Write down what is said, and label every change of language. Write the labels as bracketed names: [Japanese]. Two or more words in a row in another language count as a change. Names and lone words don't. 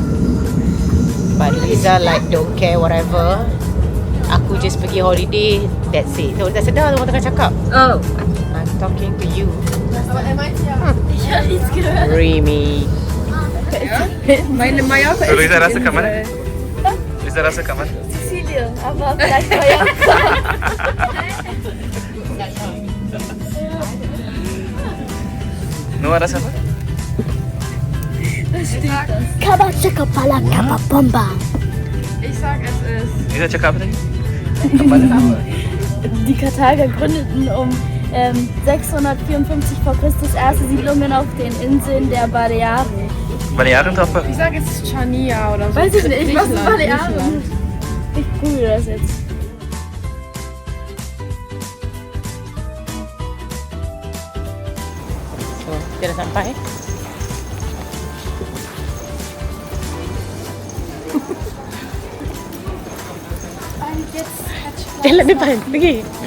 [English] But Liza like don't care whatever. [Malay] Aku just pergi holiday, [English] that's it. [Malay] So dah sedar tu orang tengah cakap. [English] Oh. I'm talking to you. [German] Aber MIT, ja. Ich habe nichts gehört. Remy. Meine Mallorca [Malay] So, Luisa rasa kat mana? Luisa rasa kat mana? [German] Sizilien, aber vielleicht Mallorca. [Malay] Noah rasa apa? Kabaca kepala kapabomba. [German] Ich sag, es ist. [Malay] Luisa cakap apa tadi? [German] Die Karthager gründeten um 654 vor Christus erste Siedlungen auf den Inseln der Balearen. [Malay] Balearen tu apa? [German] Ich sag, es ist Chania oder so. Weiß ich nicht, was ist Griechenland, Balearen? Griechenland. Ich google das jetzt. [Malay] So, kita dah sampai. Jalan depan, pergi.